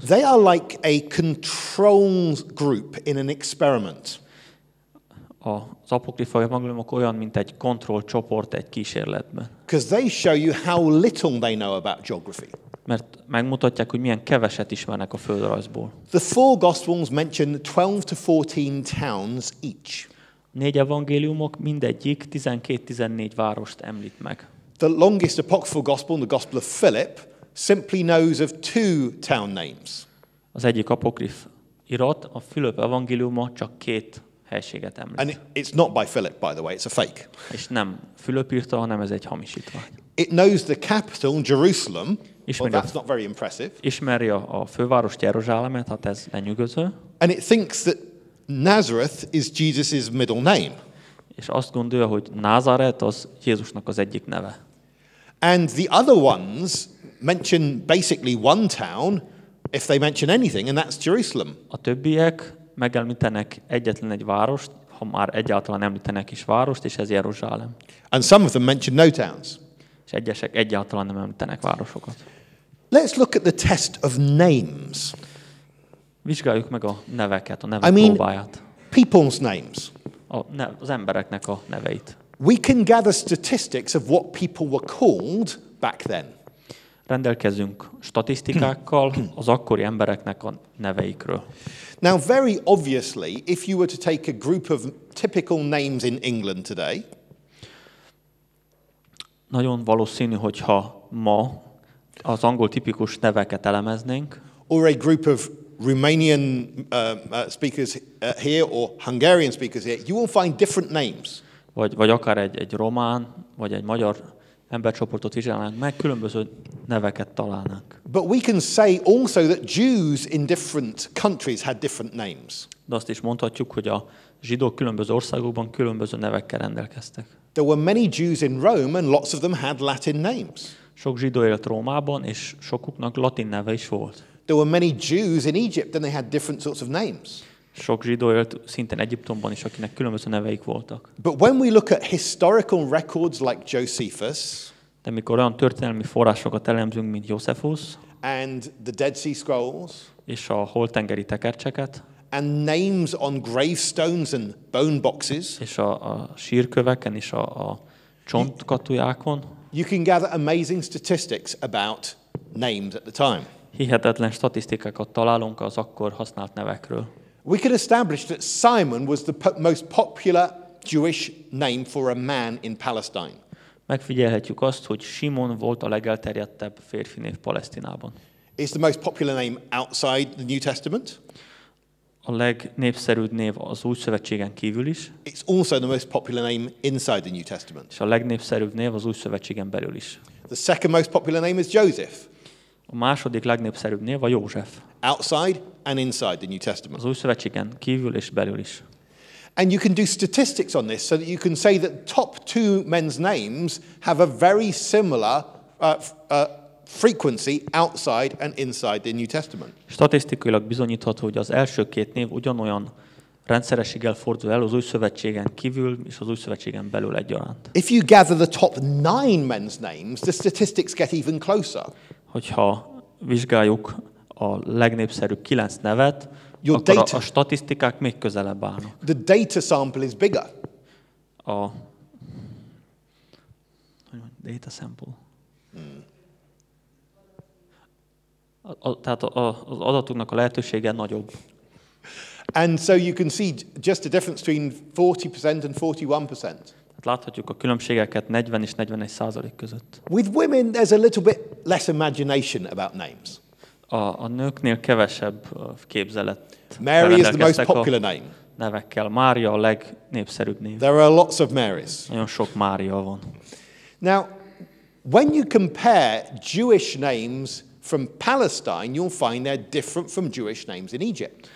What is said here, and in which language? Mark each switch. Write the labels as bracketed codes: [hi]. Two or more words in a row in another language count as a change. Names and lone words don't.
[en] They are like a control group in an experiment. [hu] Az apokrifa evangéliumok olyan, mint egy kontrollcsoport egy kísérletben. [en] Because they show you how little they know about geography. [hu] Mert megmutatják, hogy milyen keveset ismernek a földrajzból. [en] The four gospels mention 12 to 14 towns each. [hu] 4 evangéliumok mindegyik 12-14 várost említ meg. [en] The longest apocryphal gospel, the Gospel of Philip, simply knows of 2 town names. [hu] Az egyik apokrif irat, a Fülöp evangéliuma csak 2 helységet említ. [en] And it's not by Philip, by the way, it's a fake. [hu] És nem Fülöp írta, hanem ez egy hamisítvány. [en] It knows the capital, Jerusalem. Well, that's not very impressive. [hu] Ismeri a fővárost, Jeruzsálemet, hát ez lenyűgöző. [en] And it thinks that Nazareth is Jesus' middle name. [hu] és azt gondolja, hogy Názáret az Jézusnak az egyik neve. [en] And the other ones mention basically one town, if they mention anything, and that's Jerusalem. [hu] A többiek megemlítenek egyetlen egy várost, ha már egyáltalán említenek is várost, és ez Jeruzsálem. [en] And some of them mention no towns. [hu] És egyesek egyáltalán nem említenek városokat. [en] Let's look at the test of names. [hu] Vizsgáljuk meg a neveket, a nevek próbáját. [en] People's names. [hu] Az embereknek a neveit. [en] We can gather statistics of what people were called back then. [hu] Rendelkezünk statisztikákkal az akkori embereknek a neveikről. [en] Now, very obviously, if you were to take a group of typical names in England today, [hu] nagyon valószínű, hogyha ma az angol tipikus neveket elemeznénk, [en] or a group of Romanian speakers here or Hungarian speakers here, you will find different names. [hu] Vagy akár egy román, vagy egy magyar embercsoportot vizsgálnánk meg, különböző neveket találnánk. [en] But we can say also that Jews in different countries had different names. [hu] De azt is mondhatjuk, hogy a zsidók különböző országokban különböző nevekkel rendelkeztek. [en] There were many Jews in Rome and lots of them had Latin names. [hu] Sok zsidó élt Rómában, és sokuknak latin neve is volt. [en] There were many Jews in Egypt and they had different sorts of names. [hu] Sok zsidó élt szintén Egyiptomban is, akinek különböző neveik voltak. [en] But when we look at historical records like Josephus, [hu] de mikor olyan történelmi forrásokat elemzünk, mint Józsefus, [en] and the Dead Sea Scrolls, [hu] és a holtengeri tekercseket, [en] and names on gravestones and bone boxes, [hu] és a sírköveken és a csontkatujákon, [en] you can gather amazing statistics about names at the time. [hu] Hihetetlen statisztikákat találunk az akkor használt nevekről. [en] We could establish that Simon was the most popular Jewish name for a man in Palestine. [hu] Megfigyelhetjük azt, hogy Simon volt a legelterjedtebb férfi név Palesztinában. [en] It's the most popular name outside the New Testament. [hu] A legnépszerűbb név az Új Szövetségen kívül is. [en] It's also the most popular name inside the New Testament. [hu] És a legnépszerűbb név az Új Szövetségen belül is. [en] The second most popular name is Joseph. [hu] A második legnépszerűbb név a József. [en] Outside and inside the New Testament. [hu] Az Új Szövetségen kívül és belül is. [en] And you can do statistics on this so that you can say that top two men's names have a very similar frequency outside and inside the New Testament. [hu] Statisztikailag bizonyítható, hogy az első két név ugyanolyan rendszerességgel fordul el az Új Szövetségen kívül és az Új Szövetségen belül egyaránt. [en] If you gather the top 9 men's names, the statistics get even closer. [hu] Hogyha vizsgáljuk a legnépszerűbb 9 nevet, akkor a statisztikák még közelebb állnak. [en] The data sample is bigger. Data sample. [hu] Tehát az adatoknak a lehetősége nagyobb. [en] And so you can see just the difference between 40% and 41%. [hu] Hát láthatjuk a különbségeket 40 és 41% között. [en] With women there's a little bit less imagination about names. [hu] A nőknél kevesebb képzelet. [en] Mary is the most popular name. [hu] Nevekkel. Mária a legnépszerűbb név. [en] There are lots of Marys. [hu] Nagyon sok Mária van. [en] Now, when you compare Jewish names from Palestine, you'll find they're different from Jewish names in Egypt.